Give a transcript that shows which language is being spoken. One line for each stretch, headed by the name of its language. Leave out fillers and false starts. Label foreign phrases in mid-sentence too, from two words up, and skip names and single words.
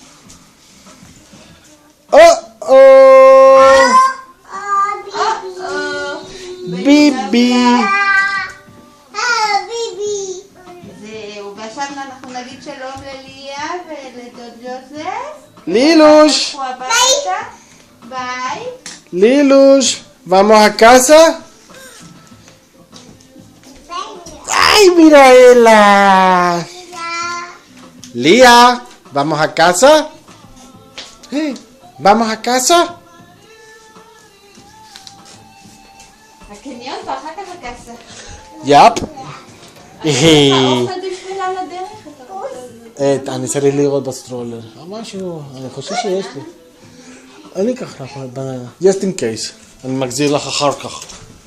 Hebrew: ביבי. זהו, ועכשיו אנחנו נגיד שלום לליה ולדוד יוזף. לילוש. ביי.
Spanish: Lilus, ¿vamos a casa? ¡Ay, Miraela! Lía, ¿vamos a casa? ¿Vamos a casa?
Hebrew: הקניון ואחר כך הקסה. יפ. האוכל בשביל על הדרך. אני צריך לראות בסטרולר. משהו, אני חושב שיש לי. אני אקח לך בננה.
English: Just in case.
Hebrew: אני מחזיר לך אחר כך.